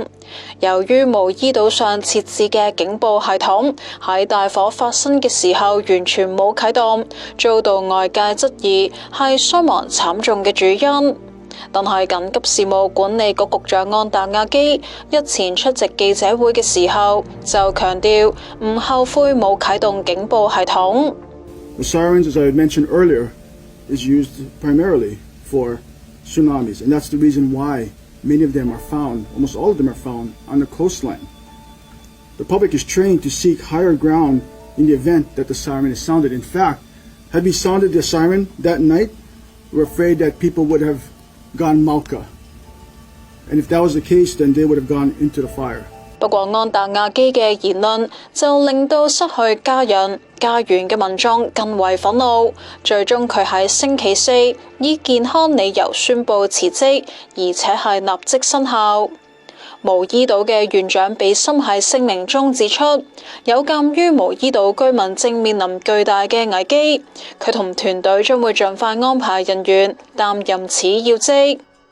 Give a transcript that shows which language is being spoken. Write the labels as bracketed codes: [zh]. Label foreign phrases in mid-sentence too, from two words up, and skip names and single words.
[yue] 由於毛伊島上設置嘅警報系統喺大火發生嘅時候完全冇啟動，遭到外界質疑係傷亡慘重嘅主因。但係緊急事務管理局局長安達亞基日前出席記者會嘅時候就強調唔後悔冇啟動警報系統。 [en] The sirens, as I had mentioned earlier, is used primarily for tsunamis, and that's the reason why many of them are found, almost all of them are found on the coastline. The public is trained to seek higher ground in the event that the siren is sounded. In fact, had we sounded the siren that night, we're afraid that people would have gone Malka, and if that was the case, then they would have gone into the fire. [yue] 不過安達亞基嘅言論就令到失去家人、家園嘅民眾更為憤怒，最終佢喺星期四以健康理由宣布辭職，而且係立即生效。毛伊島嘅縣長比森喺聲明中指出，有鑑於毛伊島居民正面臨巨大嘅危機，佢同團隊將會盡快安排人員擔任此要職。